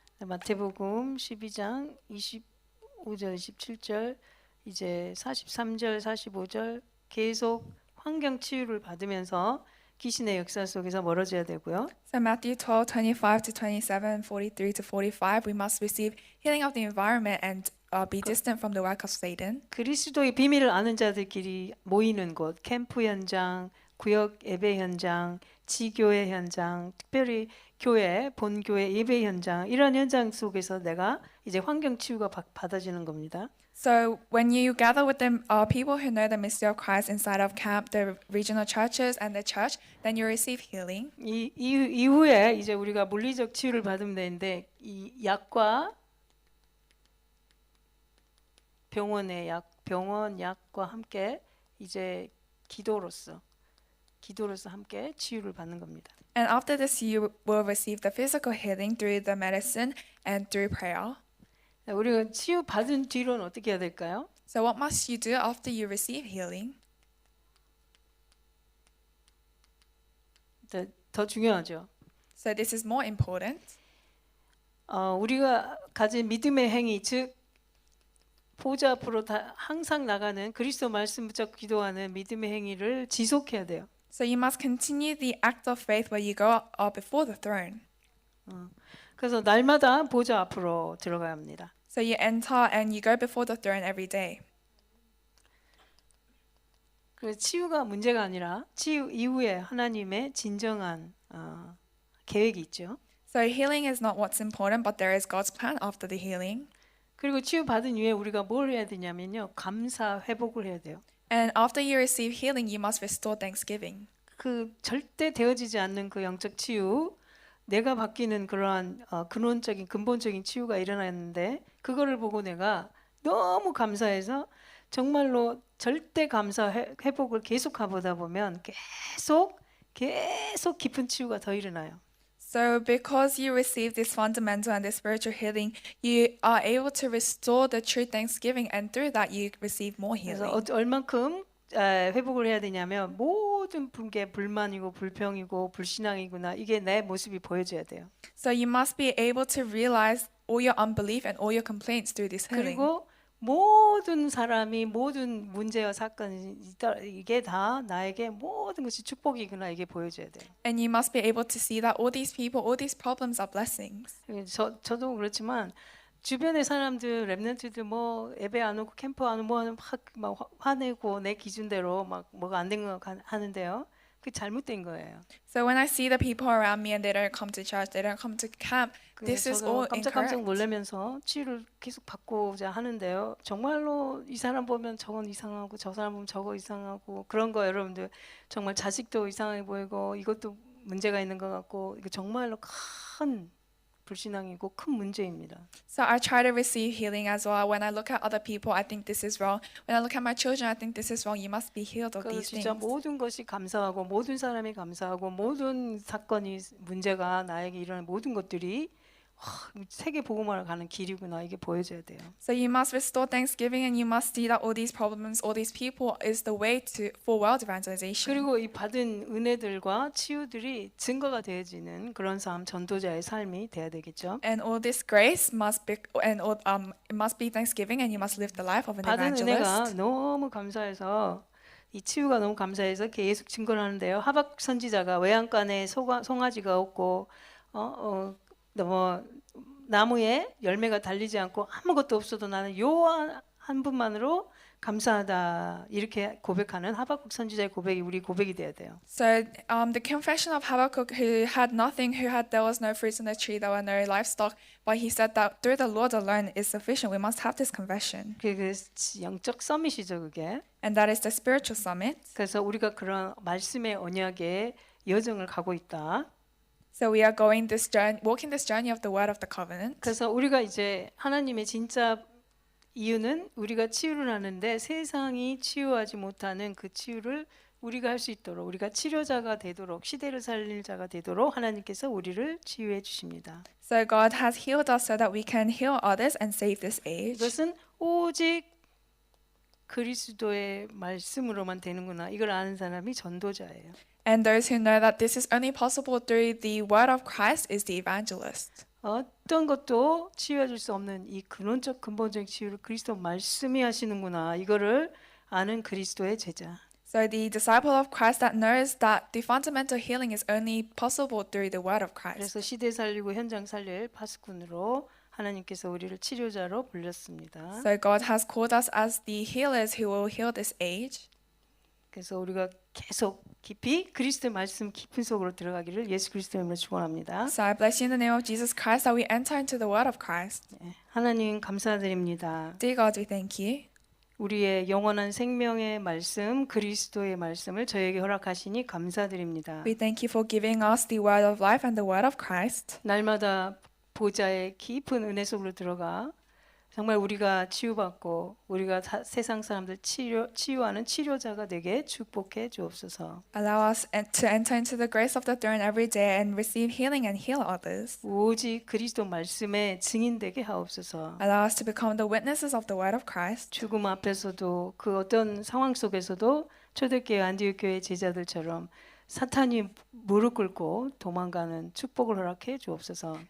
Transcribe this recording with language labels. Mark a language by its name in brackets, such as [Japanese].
[Korean] 마태복음 12장 25절 27절 이제 43절 45절 계속 환경 치유를 받으면서 귀신의 역사 속에서 멀어져야 되고요. [English] So Matthew 12:25 to 27, 43 to 45, we must receive healing of the environment and be distant from the work of Satan. [Korean] 그리스도의 비밀을 아는 자들끼리 모이는 곳, 캠프 현장, 구역 예배 현장, 지교회 현장, 특별히 교회, 본교회 예배 현장 이런 현장 속에서 내가 이제 환경 치유가 받아지는 겁니다. [English] So when you gather with the people who know the mystery of Christ inside of camp, the regional churches and the church, then you receive healing. [Korean] 이후에 이제 우리가 물리적 치유를 받으면 되는데 이 약과 병원 약과 함께 이제 기도로서 함께 치유를 받는 겁니다. [English] And after this, you will receive the physical healing through the medicine and through prayer. [Korean] 우리가 치유 받은 뒤로는 어떻게 해야 될까요? [English] So what must you do after you receive healing? [Korean] 더 중요하죠. [English] So this is more important. [Korean] 우리가 가진 믿음의 행위, 즉 보좌 앞으로 항상 나가는 그리스도 말씀 붙잡고 기도하는 믿음의 행위를 지속해야 돼요. [English] So you must continue the act of faith where you go up before the throne. [Korean] 그래서 날마다 보좌 앞으로 들어가야 합니다. [English] So you enter and you go before the throne every day. [Korean] 그래서 치유가 문제가 아니라 치유 이후에 하나님의 진정한 계획이 있죠. [English] So healing is not what's important, but there is God's plan after the healing. [Korean] 그리고 치유 받은 이후에 우리가 뭘 해야 되냐면요, 감사 회복을 해야 돼요. [English] And after you receive healing, you must restore thanksgiving. [Korean] 그 절대 되어지지 않는 그 영적 치유, 내가 바뀌는 그러한 근원적인 근본적인 치유가 일어났는데 그거를 보고 내가 너무 감사해서 정말로 절대 감사 회복을 계속 가보다 보면 계속 깊은 치유가 더 일어나요. [English] So, because you receive this fundamental and this spiritual healing, you are able to restore the true thanksgiving, and through that, you receive more [Korean] 그래서 [English] healing. [Korean] 얼만큼 회복을 해야 되냐면 모든 게 불만이고 불평이고 불신앙이구나 이게 내 모습이 보여져야 돼요. [English] So, you must be able to realize all your unbelief and all your complaints through this healing. [Korean] 그리고 모든 사람이 모든 문제와 사건이 이게 다 나에게 모든 것이 축복이구나 이게 보여줘야 돼요. [English] And you must be able to see that all these people, all these problems are blessings. [Korean] 저도 그렇지만 주변의 사람들 랩런트들 뭐 예배 안 오고 캠프 안 오고 막 화내고 내 기준대로 막 뭐가 안 된 거 하는데요. 그 잘못된 거예요. [English] So when I see the people around me and they don't come to church, they don't come to camp, this is all [Korean] 깜짝깜짝 [English] incorrect. [Korean] 놀라면서 치유를 계속 받고자 하는데요. 정말로 이 사람 보면 저건 이상하고 저 사람 보면 저거 이상하고 그런 거 여러분들 정말 자식도 이상하게 보이고 이것도 문제가 있는 것 같고 이거 정말로 큰 불신앙이고 큰 문제입니다. [English] So I try to receive healing as well. When I look at other people, I think this is wrong. When I look at my children, I think this is wrong. You must be healed of [Korean] 그래서 [English] these [Korean] 진짜 [English] things. [Korean] 모든 것이 감사하고 모든 사람이 감사하고 모든 사건이 문제가 나에게 일어나는 모든 것들이 세계 복음화를 가는 길이구나 이게 보여져야 돼요. [English] So you must restore thanksgiving, and you must see that all these problems, all these people is the way for world evangelization. [Korean] 그리고 이 받은 은혜들과 치유들이 증거가 되어지는 그런 삶, 전도자의 삶이 돼야 되겠죠. [English] And all this grace must be, and all, it must be thanksgiving, and you must live the life of an [Korean] 받은 은혜가 [English] evangelist. [Korean] 너무 감사해서 이 치유가 너무 감사해서 계속 증거를 하는데요. 하박 선지자가 외양간에 송아지가 없고 뭐 나무에 열매가 달리지 않고 아무것도 없어도 나는 요 한 분만으로 감사하다 이렇게 고백하는 하박국 선지자의 고백이 우리 고백이 돼야 돼요. [English] So the confession of Habakkuk, who had nothing, there was no fruits on the tree, there were no livestock, but he said that through the Lord alone is sufficient. We must have this confession, [Korean] 그게 영적 서밋이죠, 그게. [English] and that is the spiritual summit. [Korean] 그래서 우리가 그런 말씀의 언약의 여정을 가고 있다. [English] So we are going this journey, walking this journey of the word of the covenant. [Korean] 그래서 우리가 이제 하나님의 진짜 이유는 우리가 치유를 하는데 세상이 치유하지 못하는 그 치유를 우리가 할 수 있도록 우리가 치료자가 되도록 시대를 살릴 자가 되도록 하나님께서 우리를 치유해 주십니다. [English] So God has healed us so that we can heal others and save this age. [Korean] 이것은 오직 그리스도의 말씀으로만 되는구나. 이걸 아는 사람이 전도자예요. [English] And those who know that this is only possible through the word of Christ is the evangelist. [Korean] 어떤 것도 치유해 줄 수 없는 이 근원적 근본적 치유를 그리스도 말씀이 하시는구나. 이거를 아는 그리스도의 제자. [English] So the disciple of Christ that knows that the fundamental healing is only possible through the word of Christ. [Korean] 그래서 시대 살리고 현장 살릴 파수꾼으로 하나님께서 우리를 치료자로 불렀습니다. [English] So God has called us as the healers who will heal this age. [Korean] 그래서 우리가 계속 깊이 그리스도의 말씀 깊은 속으로 들어가기를 예수 그리스도의 이름으로 축원합니다. [English] So I bless you in the name of Jesus Christ that we enter into the word of Christ. [Korean] 하나님 감사드립니다. [English] Dear God, we thank you. [Korean] 우리의 영원한 생명의 말씀 그리스도의 말씀을 저에게 허락하시니 감사드립니다. [English] We thank you for giving us the word of life and the word of Christ. [Korean] 날마다 보좌의 깊은 은혜 속으로 들어가 정말 우리가 치유받고 우리가 세상 사람들 치유하는 치료자가 되게 축복해 주옵소서. [English] Allow us to enter into the grace of the throne every day and receive healing and heal others. [Korean] 오직 그리스도 말씀의 증인되게 하옵소서. [English] Allow us to become the witnesses of the word of Christ. [Korean] 죽음 앞에서도 그 어떤 상황 속에서도 초대교회 안디옥 교회 제자들처럼 사탄이 무릎 꿇고 도망가는 축복을 허락해 주옵소서.